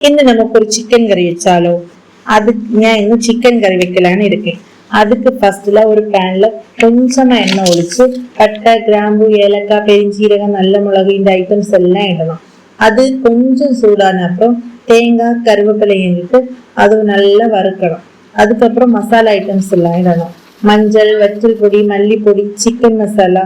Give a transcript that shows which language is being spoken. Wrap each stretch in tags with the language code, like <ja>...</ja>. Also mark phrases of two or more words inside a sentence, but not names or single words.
<ml>ഇന്ന് നമുക്കൊരു ചിക്കൻ കറി വെച്ചാലോ? ഞാൻ ഇന്ന് ചിക്കൻ കറി വെക്കലാണ് ഇരിക്കேன்.</ml> <ta>அதுக்கு ஃபர்ஸ்ட்ல ஒரு பேன்ல கொஞ்சமா எண்ணெய் ஒழிச்சு பட்டை, கிராம்பு, ஏலக்காய், பெருஞ்சீரகம், நல்ல மிளகு இந்த ஐட்டம்ஸ் எல்லாம் இடணும். அது கொஞ்சம் சூடான அப்புறம் தேங்காய், கருவேப்பிலை இட்டு அது நல்லா வறுக்கணும். அதுக்கப்புறம் மசாலா ஐட்டம்ஸ் எல்லாம் இடணும். மஞ்சள், வத்தல் பொடி, மல்லிப்பொடி, சிக்கன் மசாலா.</ta>